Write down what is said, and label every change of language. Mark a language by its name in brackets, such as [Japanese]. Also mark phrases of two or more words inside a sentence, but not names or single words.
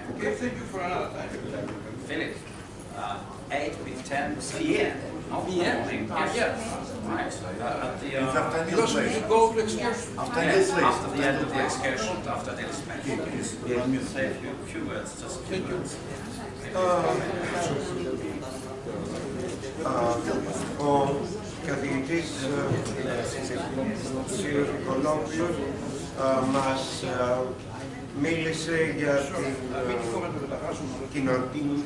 [English] Okay, thank you for another time. Philip, 8 with 10 p.m. Not morning. Yes. Right. It's after Because we should go to excursion. After Yes, this after the end of the excursion, after the inspection. Say a few words, just a few words. [Greek] Ο καθηγητής κ. Νικολόπουλος μας μίλησε για την κοινωνική.